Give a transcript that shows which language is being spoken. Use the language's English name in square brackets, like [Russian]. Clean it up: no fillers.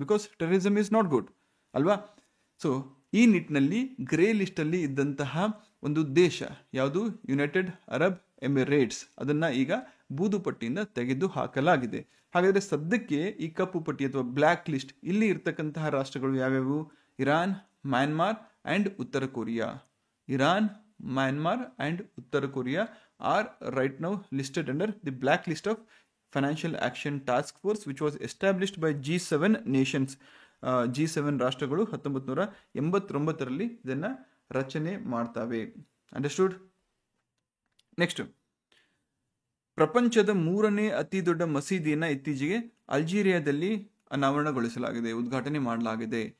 [English] because terrorism is not good [Kannada] ಅಲ್ವಾ. So ಈ ನಿಟ್ಟಿನಲ್ಲಿ ಗ್ರೇ ಲಿಸ್ಟಲ್ಲಿ ಇದ್ದಂತಹ ಒಂದು ದೇಶ ಯಾವುದು, ಯುನೈಟೆಡ್ ಅರಬ್ ಎಮಿರೇಟ್ಸ್, ಅದನ್ನು ಈಗ ಬೂದು ಪಟ್ಟಿಯಿಂದ ತೆಗೆದು ಹಾಕಲಾಗಿದೆ. ಹಾಗಾದರೆ ಸದ್ಯಕ್ಕೆ ಈ ಕಪ್ಪು ಪಟ್ಟಿ ಅಥವಾ ಬ್ಲ್ಯಾಕ್ ಲಿಸ್ಟ್ ಇಲ್ಲಿ ಇರ್ತಕ್ಕಂತಹ ರಾಷ್ಟ್ರಗಳು ಯಾವ್ಯಾವು? ಇರಾನ್, ಮ್ಯಾನ್ಮಾರ್ ಆ್ಯಂಡ್ ಉತ್ತರ Korea. [English] Iran, Myanmar and Uttara Korea are right now listed under the blacklist of Financial Action Task Force which was established by G7 nations. [Kannada] G7 ರಾಷ್ಟ್ರಗಳು 1989ರಲ್ಲಿ ಇದನ್ನು ರಚನೆ ಮಾಡ್ತವೆ. ಅಂಡರ್ಸ್ಟುಡ್? ನೆಕ್ಸ್ಟ್, ಪ್ರಪಂಚದ 3ನೇ ಅತಿ ದೊಡ್ಡ ಮಸೀದಿಯನ್ನು ಇತ್ತೀಚೆಗೆ ಅಲ್ಜೀರಿಯಾದಲ್ಲಿ ಅನಾವರಣಗೊಳಿಸಲಾಗಿದೆ, ಉದ್ಘಾಟನೆ ಮಾಡಲಾಗಿದೆ.